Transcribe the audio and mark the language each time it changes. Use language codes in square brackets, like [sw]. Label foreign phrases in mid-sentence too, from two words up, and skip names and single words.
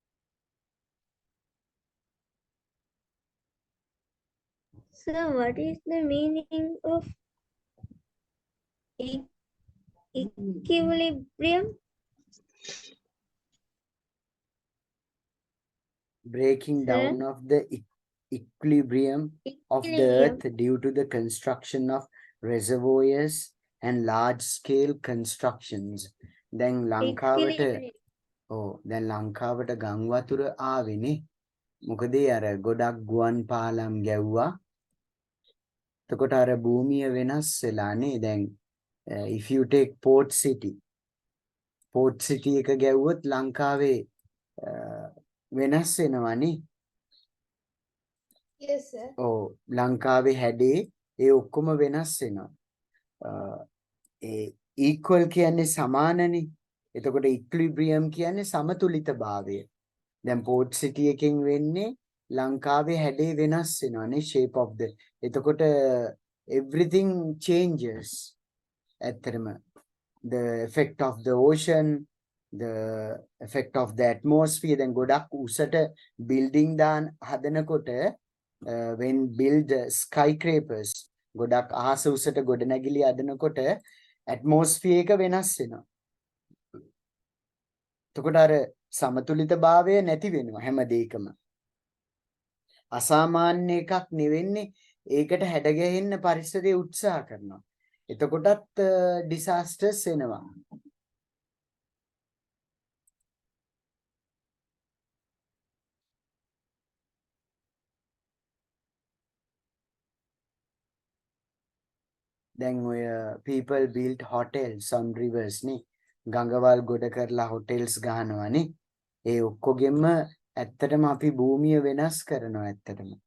[en] So, what is the meaning of equilibrium? Breaking Sir? down of the equilibrium of the earth due to the construction of reservoirs and large scale constructions. [si] දැන් ලංකාවට දැන් ලංකාවට ගං වතුර ආවෙනේ. මොකද අර ගොඩක් ගුවන් පාලම් ගැව්වා. එතකොට අර භූමිය වෙනස් වෙලානේ. දැන් [en] if you take [si] Port City එක ගැව්වොත් ලංකාවේ වෙනස් වෙනවනේ. [en] yes sir. [si] ඔව් ලංකාවේ හැඩේ ඒ ඔක්කොම වෙනස් වෙනවා. ඒ equal කියන්නේ සමානනේ. එතකොට equilibrium කියන්නේ සමතුලිතභාවය. දැන් Port City එකෙන් වෙන්නේ ලංකාවේ හැඩේ වෙනස් වෙනවානේ [en] shape of the. එතකොට everything changes. ඇත්තටම the effect of the ocean, the effect of the atmosphere. [si] දැන් ගොඩක් උසට building දාන හදනකොට [en] when build skyscrapers [si] ගොඩක් අහස උසට ගොඩනැගිලි හදනකොට atmosphere එක වෙනස් වෙනවා. එතකොට අර සමතුලිතභාවය නැති වෙනවා හැම දෙයකම. අසාමාන්‍ය එකක් නෙවෙන්නේ. ඒකට හැඩ ගැහෙන්න පරිසරය උත්සාහ කරනවා. [en] එතකොටත් disasters [si] එනවා. දැන් ඔය [en] people built hotels on rivers නේ. [si] ගඟවල් ගොඩ කරලා hotels ගහනවානේ. ඒ ඔක්කොගෙම ඇත්තටම අපි භූමිය වෙනස් කරනවා ඇත්තටම.